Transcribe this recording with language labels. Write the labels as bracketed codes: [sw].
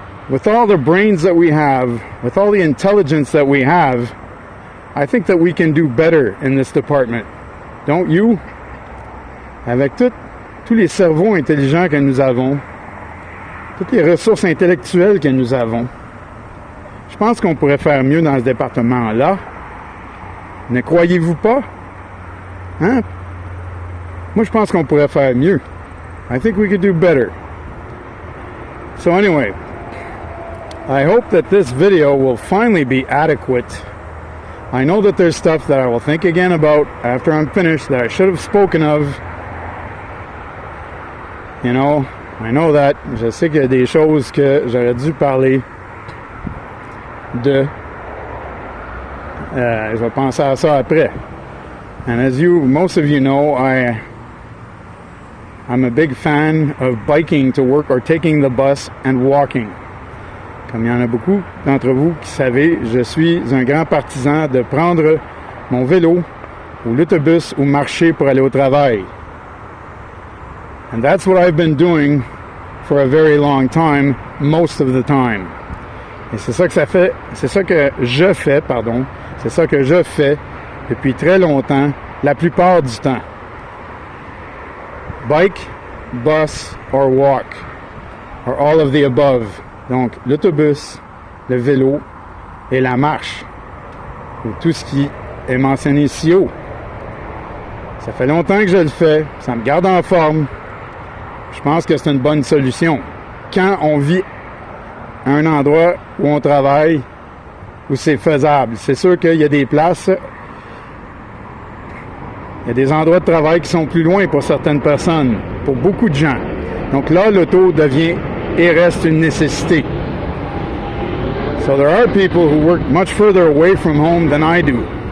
[en] With all the brains that we have, with all the intelligence that we have, I think that we can do better in this department. Don't you? [fr] Avec tous les cerveaux intelligents que nous avons, toutes les ressources intellectuelles que nous avons, je pense qu'on pourrait faire mieux dans ce département-là. Ne croyez-vous pas? Hein? Moi, je pense qu'on pourrait faire mieux. [en] I think we could do better. So anyway, I hope that this video will finally be adequate. I know that there's stuff that I will think again about after I'm finished that I should have spoken of. You know, I know that. [fr] Je sais qu'il y a des choses que j'aurais dû parler de. Je vais penser à ça après. [en] And as most of you know, I'm a big fan of biking to work or taking the bus and walking. [fr] Comme il y en a beaucoup d'entre vous qui savez, je suis un grand partisan de prendre mon vélo ou l'autobus ou marcher pour aller au travail. [en] And that's what I've been doing for a very long time, most of the time. [fr] Et c'est ça que ça fait, c'est ça que je fais depuis très longtemps, la plupart du temps. [en] Bike, bus, or walk, or all of the above. [fr] Donc, l'autobus, le vélo et la marche. Ou tout ce qui est mentionné ici haut. Ça fait longtemps que je le fais. Ça me garde en forme. Je pense que c'est une bonne solution. Quand on vit à un endroit où on travaille, où c'est faisable. C'est sûr qu'il y a des places, il y a des endroits de travail qui sont plus loin pour certaines personnes, pour beaucoup de gens. Donc là, l'auto devient et reste une nécessité. [en] So there are people who work much further away from home than I do.